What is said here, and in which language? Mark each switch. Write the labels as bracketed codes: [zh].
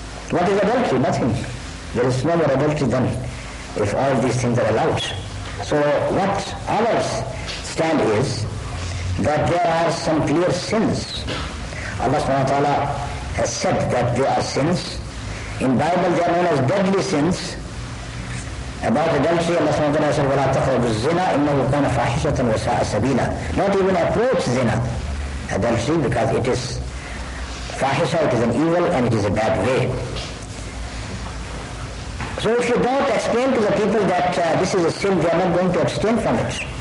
[en] What is adultery? Nothing. There is no more adultery than if all these things are allowed. So what our stand is that there are some clear sins. Allah subhanahu wa ta'ala has said that there are sins. In Bible they are known as deadly sins. About adultery, Allah subhanahu wa ta'ala said, [ar] وَلَا تَقْرَبُوا الزِّنَا إِنَّهُ كَانَ فَاحِشَةً وَسَاءَ سَبِيلًا. [en] Not even approach zina, adultery, because it is fahisha, it is an evil and it is a bad way. So if you don't explain to the people that this is a sin, they are not going to abstain from it.